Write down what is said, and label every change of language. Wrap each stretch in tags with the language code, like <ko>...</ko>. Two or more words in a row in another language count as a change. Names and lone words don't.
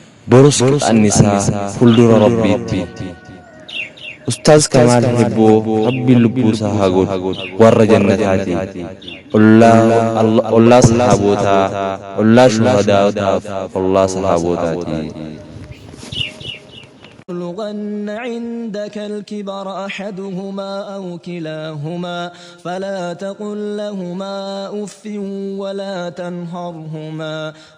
<om>Borus qixanni isaa fuuldura Rabbiitti. Ustaaz Kamaal Hebboo Rabbiin lubbuu isaa haa godhu warra jannataati. Ollaa, ollaa sahaabootaa, ollaa shuhadaaotaaf, ollaa sahaabootaati.</om> <ar>يبلغن عندك الكبر أحدهما أو كلاهما فلا تقل لهما أف ولا تنهرهما</ar>